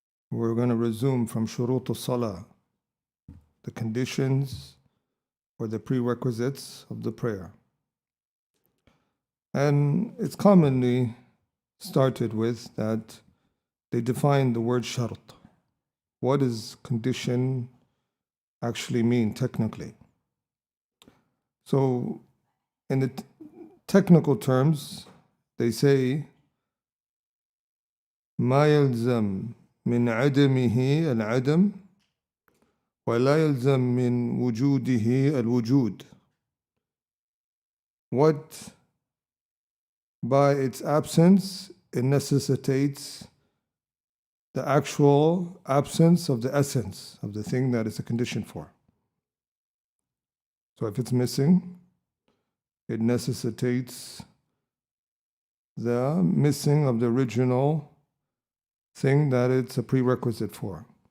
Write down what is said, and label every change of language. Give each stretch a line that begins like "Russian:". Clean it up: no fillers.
English: We're going to resume from Shurut al-Salah, the conditions or the prerequisites of the prayer. And it's commonly started with that they define the word shart. What does condition actually mean technically? So, in the technical terms, they say,
Arabic: ما يلزم من عدمه العدم ولا يلزم من وجوده الوجود.
English: What by its absence it necessitates the actual absence of the essence of the thing that it's a condition for. So if it's missing, it necessitates the missing of the original thing that it's a prerequisite for.